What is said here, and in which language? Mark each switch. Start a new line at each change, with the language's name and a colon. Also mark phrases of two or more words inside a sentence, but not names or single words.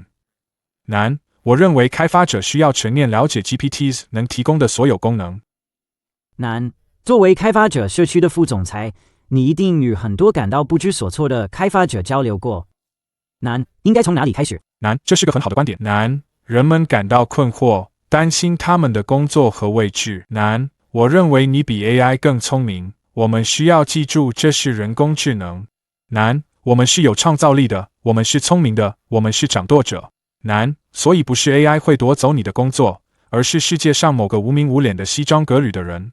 Chinese: 我認為開發者需要全面了解 GPTs 能提供的所有功能。作為開發者社區的副總裁，你一定與很多感到不知所措的開發者交流過。應該從哪裡開始？這是個很好的觀點。人們感到困惑， 担心他们的工作和位置。难，我认为你比 AI 更聪明。我们需要记住，这是人工智能。难，我们是有创造力的，我们是聪明的，我们是掌舵者。难，所以不是 AI 会夺走你的工作，而是世界上某个无名无脸的西装革履的人。